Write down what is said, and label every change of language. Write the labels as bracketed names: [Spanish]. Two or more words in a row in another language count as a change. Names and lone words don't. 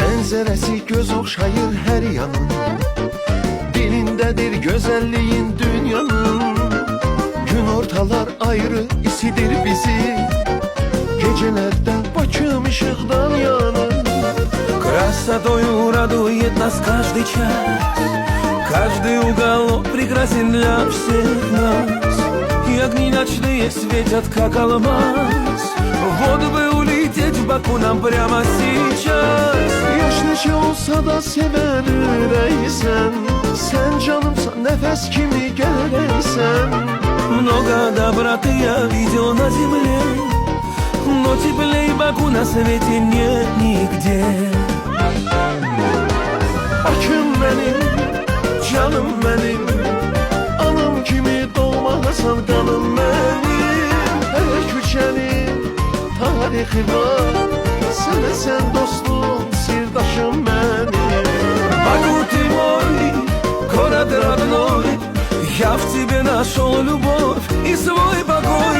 [Azerbaijani] Mənzərəsi göz oxşayır hər yanın, dilindədir gözəlliyin dünyanın. Gün ortalar ayrı isidir bizi, gecelərdə Bakım ışıqdan yanır. [Russian] Красотою радует нас каждый час, каждый уголок прекрасен для всех нас. И огни ночные светят, как алмаз. Вот бы улететь в Баку нам прямо сейчас. [Azerbaijani] Yaş neçə olsa da sevən ürəksən, sən canımsan, nəfəs kimi gələksən. [Russian] Много доброты я видел на земле, но теплей Баку на свете нет нигде. [Azerbaijani] Bakım mənim, canım mənim, anam kimi doğmalısan qanım mənim. Hər küçənin tarixi var, sən dostum, sirdaşım mənim. [Russian] Баку, ты мой город родной, я в тебе нашел любовь и свой покой.